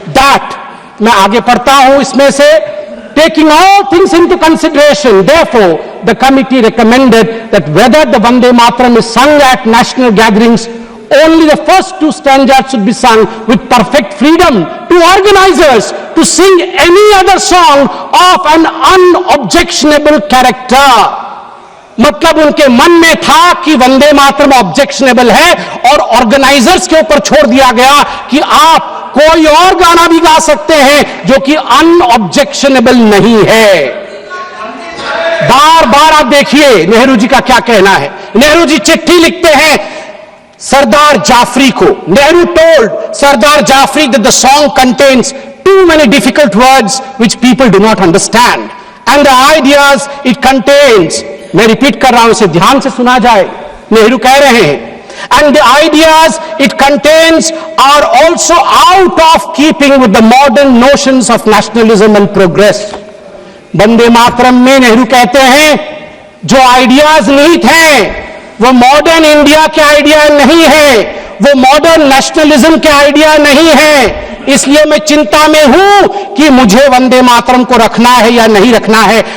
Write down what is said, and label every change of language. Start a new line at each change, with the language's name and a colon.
English: That,
Hindi: मैं आगे पढ़ता हूं इसमें से,
English: taking all things into consideration, therefore, the committee recommended that whether the Vande Mataram is sung at national gatherings, only the first two stanzas should be sung with perfect freedom to organizers to sing any other song of an unobjectionable character.
Hindi: मतलब उनके मन में था कि Vande Mataram objectionable है और organisers के ऊपर छोड़ दिया गया कि आप कोई और गाना भी गा सकते हैं जो कि अनऑब्जेक्शनेबल नहीं है। बार बार आप देखिए नेहरू जी का क्या कहना है। नेहरू जी चिट्ठी लिखते हैं सरदार जाफरी को।
English: Nehru told Sardar Jafri that the song contains too many difficult words which people do not understand and the ideas it contains,
Hindi: मैं रिपीट कर रहा हूं, इसे ध्यान से सुना जाए। नेहरू कह रहे हैं,
English: and the ideas it contains are also out of keeping with the modern notions of nationalism and progress.
Hindi: Vande Mataram में नेहरू कहते हैं जो आइडियाज निहित हैं वो मॉडर्न इंडिया के आइडिया नहीं है, वो मॉडर्न नेशनलिज्म के आइडिया नहीं है। इसलिए मैं चिंता में हूं कि मुझे वंदे मातरम को रखना है या नहीं रखना है।